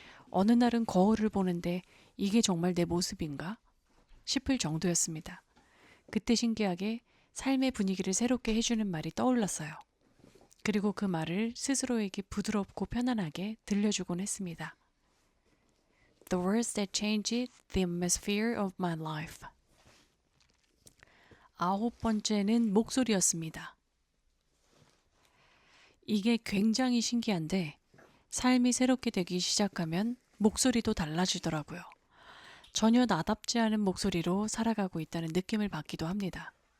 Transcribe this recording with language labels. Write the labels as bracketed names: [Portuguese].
[Korean] 어느 날은 거울을 보는데 이게 정말 내 모습인가 싶을 정도였습니다. 그때 신기하게 삶의 분위기를 새롭게 해주는 말이 떠올랐어요. 그리고 그 말을 스스로에게 부드럽고 편안하게 들려주곤 했습니다. [English] The words that changed the atmosphere of my life. [Korean] 9번째는 목소리였습니다. 이게 굉장히 신기한데 삶이 새롭게 되기 시작하면 목소리도 달라지더라고요. 전혀 나답지 않은 목소리로 살아가고 있다는 느낌을 받기도 합니다.